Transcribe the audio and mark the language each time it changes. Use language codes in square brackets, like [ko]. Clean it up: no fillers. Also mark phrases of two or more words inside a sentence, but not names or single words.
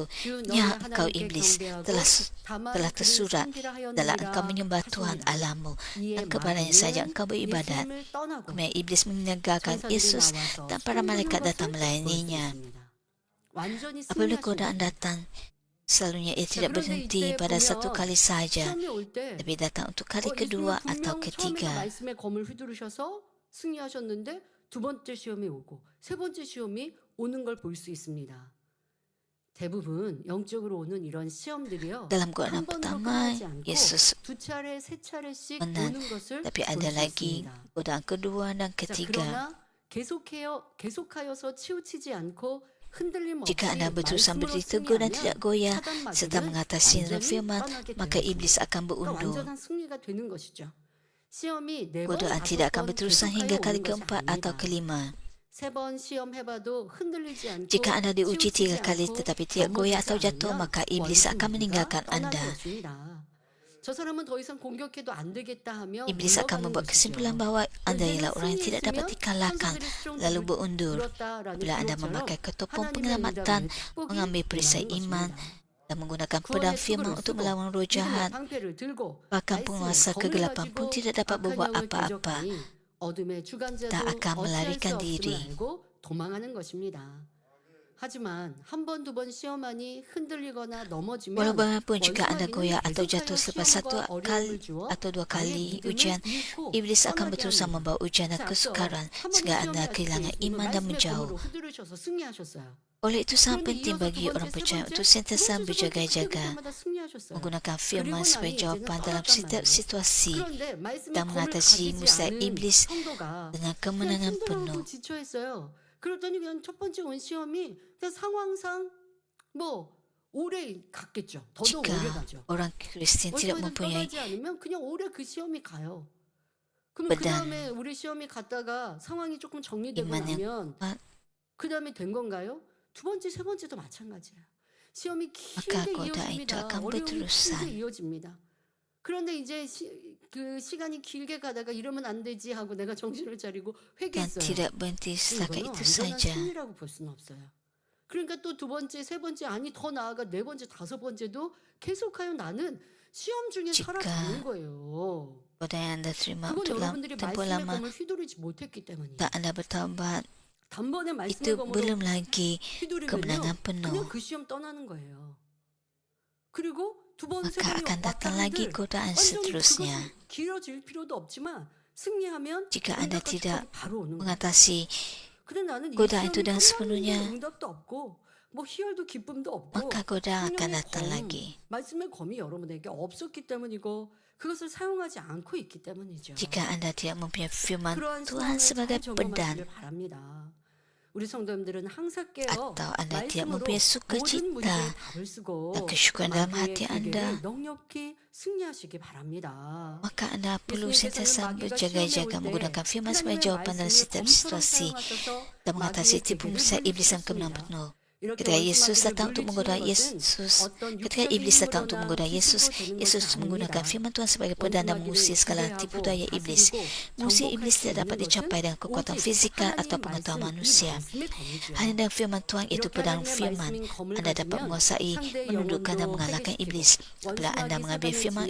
[ms] Ya, engkau iblis, telah tersurat dalam engkau menyembah Tuhan Allahmu dan kepadanya saja engkau beribadat. Kemudian iblis meninggalkan Yesus dan para malaikat datang melayaninya. Apabila godaan datang, selalunya ia tidak berhenti pada satu kali saja, tapi datang untuk kali kedua atau ketiga. [ko] 말씀의 검을 휘두르셔서 승리하셨는데 두 번째 시험이 오고 세 번째 시험이 오는 걸 볼 수 있습니다. 대부분 영적으로 오는 이런 시험들이요. [ms] Dalam godaan [ko] 한 번으로 [ms] pertama, [ko] 끝나지 않고 [ms] Yesus [ko] 두 차례, 세 차례씩 [ms] menang, [ko] 오는 것을 [ms] tapi [ko] 볼 [ms] ada [ko] 수 [ms] lagi [ko] 있습니다. [ms] godaan kedua dan [ko] 자, [ms] ketiga. [ko] 그러나 계속하여서 치우치지 않고 흔들림 없이 [ms] Jika anda berusaha [ko] 말씀으로 [ms] berdiri teguh dan [ko] 승리하면 [ms] tidak goyah [ko] 사단 [ms] serta [ko] 마귀는 [ms] mengatasi dengan [ko] 완전히 [ms] firman, [ko] 떠나게 [ms] maka [ko] 되는 [ms] iblis [ko] 것이죠. [ms] akan [ko] 그러니까 [ms] berundur. [ko] 완전한 승리가 되는 것이죠. 시험이 네 번, [ms] Godaan [ko] 다섯 [ms] tidak akan [ko] 번 [ms] berterusan hingga [ko] 계속하여 [ms] kali [ko] 오는 것이 [ms] keempat atau [ko] 아닙니다. [ms] kelima. [ko] 세 번 시험해봐도 흔들리지 않고 [ms] Jika anda diuji [ko] 치우치지 [ms] 3 kali [ko] 않고 [ms] tetapi tidak goyah atau [ko] 넘어지지 [ms] jatuh, [ko] 않으면 [ms] maka iblis [ko] 완전히 [ms] akan meninggalkan [ko] 우리가 떠나는 [ms] anda. [ko] 것입니다. 저 사람은 더 이상 공격해도 안 되겠다 하며 [ms] Iblis akan [ko] 물러가는 [ms] membuat [ko] 것이죠. [ms] kesimpulan bahawa anda ialah orang yang tidak dapat [ko] 승리했으면 [ms] dikalahkan, [ko] 천사들이 수종 [ms] lalu berundur. [ko] 들었다라는 [ms] Bila anda [ko] 기록처럼 [ms] memakai ketopong [ko] 하나님의 [ms] penyelamatan, [ko] 응답의 축복이 [ms] mengambil perisai [ko] 임하는 [ms] iman, [ko] 것입니다. [ms] dan menggunakan pedang [ko] 구원의 [ms] firman [ko] 투구를 [ms] untuk [ko] 쓰고 [ms] melawan roh [ko] 믿음의 [ms] jahat, [ko] 방패를 들고 [ms] bahkan [ko] 말씀의 [ms] penguasa [ko] 검을 [ms] kegelapan pun [ko] 가지고 [ms] tidak dapat [ko] 악한 [ms] berbuat [ko] 영을 [ms] apa-apa. [ko] 대적하니 어둠의 주관자도 [ms] Tak akan [ko] 어찌할 수 [ms] melarikan [ko] 없음을 [ms] diri. [ko] 알고 도망하는 것입니다. 하지만 한 번, 두 번 시험하니 흔들리거나 넘어지면 [ms] Walaupun jika [ko] 원수 [ms] anda [ko] 마귀는 [ms] goyah atau [ko] 계속하여 [ms] jatuh selepas satu [ko] 시험과 어려움을 [ms] kali [ko] 주어 [ms] atau dua [ko] 나의 [ms] kali [ko] 믿음을 [ms] ujian, [ko] 잃고 [ms] iblis akan [ko] 떠나게 [ms] berterusan [ko] 합니다. [ms] membawa ujian dan [ko] 자, 앞서 [ms] kesukaran [ko] 한 번 [ms] sehingga anda [ko] 시험에 [ms] kehilangan [ko] 아시겠지만 [ms] iman dan [ko] 말씀의 [ms] menjauh. [ko] 검으로 휘두르셔서 승리하셨어요. [ms] Oleh itu sangat [ko] 그런데 [ms] penting [ko] 이어서 [ms] bagi [ko] 두 번째, [ms] orang [ko] 세 [ms] percaya [ko] 번째, [ms] untuk [ko] 두 [ms] sentiasa [ko] 번째, 세 번째 그때 [ms] berjaga-jaga, [ko] 그때마다 승리하셨어요. [ms] menggunakan [ko] 그리고 [ms] firman [ko] 나니 [ms] sebagai [ko] 이제는 [ms] jawapan dalam [ko] 떠났단 [ms] setiap [ko] 말이에요. [ms] situasi [ko] 그런데 말씀의 [ms] dan [ko] 검을 [ms] mengatasi [ko] 가지지 [ms] musuh [ko] 않은 [ms] iblis [ko] 성도가 [ms] dengan [ko] 그냥 [ms] kemenangan [ko] 힘들어하고 [ms] penuh. [ko] 지쳐했어요. 그랬더니 그냥 첫 번째 온 시험이 그냥 상황상 뭐 오래 갔겠죠. 더더욱 오래 [ms] Jika [ko] 가죠. [ms] orang Kristian tidak [ko] 어디까지 [ms] mempunyai [ko] 떠나지 않으면 그냥 오래 그 시험이 가요. 그러면 그 [ms] pedang [ko] 다음에 우리 시험이 갔다가 상황이 조금 정리되고 [ms] iman yang [ko] 나면 [ms] kuat, [ko] 그 다음에 된 건가요? 두 번째, 세 번째도 마찬가지예요. 시험이 [ms] maka [ko] 길게 [ms] godaan itu [ko] 이어집니다. [ms] akan [ko] 어려움이 길게 [ms] berterusan. [ko] 이어집니다. 그런데 이제 그 시간이 길게 가다가 이러면 안 되지 하고 내가 정신을 차리고 [ms] Dan [ko] 회개했어요. [ms] tidak berhenti setakat [ko] 이거는 [ms] itu [ko] 완전한 [ms] saja. [ko] 승리라고 볼 수는 없어요. 그러니까 또 두 번째, 세 번째, 아니 더 나아가 네 번째, 다섯 번째도 계속하여 나는 시험 중에 [ms] Jika [ko] 살아가는 거예요. [ms] godaan yang anda terima [ko] 그건 [ms] untuk [ko] 여러분들이 [ms] tempoh [ko] 말씀의 [ms] lama [ko] 검을 휘두르지 못했기 때문이에요. [ms] tak anda bertaubat, [ko] 단번에 말씀의 [ms] itu [ko] 검으로 [ms] belum lagi [ko] 휘두르면요, [ms] kemenangan [ko] 그냥 [ms] penuh. [ko] 그 시험 떠나는 거예요. 그리고 두 번, 세 [ms] Maka [ko] 번이 [ms] akan [ko] 왔다 [ms] datang lagi [ko] 한들 [ms] godaan [ko] 완전히 [ms] seterusnya. [ko] 그것이 길어질 필요도 없지만 승리하면 [ms] Jika anda [ko] 응답과 [ms] tidak [ko] 축복이 바로 오는 거예요. [ms] mengatasi [ko] 근데 나는 이 [ms] godaan itu [ko] 시험이 [ms] dengan [ko] 끝났는데 [ms] sepenuhnya, [ko] 응답도 없고 뭐 희열도 기쁨도 없고 [ms] maka godaan akan [ko] 성령의 [ms] datang [ko] 검, [ms] lagi. [ko] 말씀의 검이 여러분에게 없었기 때문이고 그것을 사용하지 않고 있기 때문이죠. [ms] Jika anda tidak mempunyai firman [ko] 그러한 [ms] Tuhan [ko] 상황을 [ms] sebagai [ko] 잘 [ms] pedang, [ko] 적용하시길 바랍니다. 우리 성도님들은 항상 깨어 [ms] atau anda tidak [ko] 말씀으로 [ms] mempunyai [ko] 모든 [ms] sukacita [ko] 문제에 답을 쓰고 [ms] dan kesyukuran dalam [ko] 마귀의 [ms] hati [ko] 길게를 [ms] anda, [ko] 넉넉히 승리하시기 바랍니다. [ms] maka anda perlu [ko] 예수님께서는 [ms] sentiasa [ko] 마귀가 시험에 [ms] berjaga-jaga [ko] 올 때 [ms] menggunakan firman sebagai [ko] 하나님의 [ms] jawapan dalam [ko] 말씀을 [ms] setiap [ko] 검처럼 [ms] situasi [ko] 사용하셔서 [ms] dan mengatasi [ko] 마귀의 [ms] tipu [ko] 계략을 [ms] muslihat iblis dan kemenangan [ko] 물리치셨습니다. [ms] penuh. [ko] 이렇게 [ms] Ketika [ko] 원수 [ms] Yesus [ko] 마귀를 [ms] datang untuk menggoda [ko] 물리치는 것은 [ms] Yesus, [ko] 어떤 [ms] ketika [ko] 육적인 [ms] iblis datang untuk [ko] 힘으로나 [ms] menggoda Yesus, [ko] 기술로 되는 [ms] Yesus [ko] 것이 [ms] menggunakan [ko] 아닙니다. [ms] firman Tuhan sebagai [ko] 원수 [ms] pedang dan [ko] 마귀를 [ms] mengusir segala tipu daya [ko] 지배하고 [ms] iblis. [ko] 다스리고 [ms] Mengusir [ko] 정복할 [ms] iblis [ko] 수 [ms] tidak dapat [ko] 있는 [ms] dicapai [ko] 것은 [ms] dengan kekuatan [ko] 오직 [ms] fizikal atau [ko] 하나님 [ms] pengetahuan [ko] 말씀, 이 [ms] manusia. [ko] 말씀의 검이죠. [ms] Hanya dengan firman Tuhan, iaitu [ko] 이렇게 [ms] pedang [ko] 하나님의 [ms] firman, [ko] 말씀인 검을 [ms] anda dapat [ko] 가지면 [ms] menguasai, [ko] 상대의 [ms] menundukkan dan [ko] 영혼도 [ms] mengalahkan [ko] 회개시키고 [ms] iblis. Apabila anda [ko] 원수 [ms] mengambil [ko] 마귀 [ms] firman